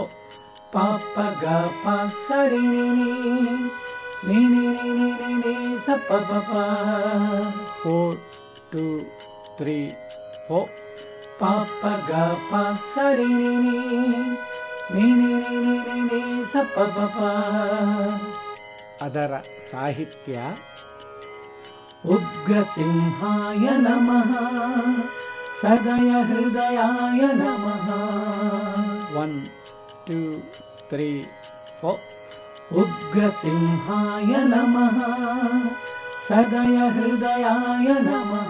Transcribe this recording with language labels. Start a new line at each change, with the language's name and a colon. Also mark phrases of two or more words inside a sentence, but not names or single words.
Kannada: ಪಾಪ ಗ ಪ ಸರಿ ನಿ ನಿ ನಿ ನಿ ನಿ ನಿ ನಿ ಸ ಪ ಪ ಪ 4 2 3 4 ಪಾಪ ಗ ಪ ಸರಿ ನಿ ನಿ ನಿ ನಿ ನಿ ನಿ ನಿ ಸ ಪ ಪ ಪ ಅದರ ಸಾಹಿತ್ಯ
Sanskrit: ಉಗ್ರಸಿಂಹಾಯ ನಮಃ ಸದಯ ಹೃದಯಾಯ ನಮಃ
Kannada: 1 2 3 4
Sanskrit: ಉಗ್ರಸಿಂಹಾಯ ನಮಃ ಸದಯ ಹೃದಯಾಯ ನಮಃ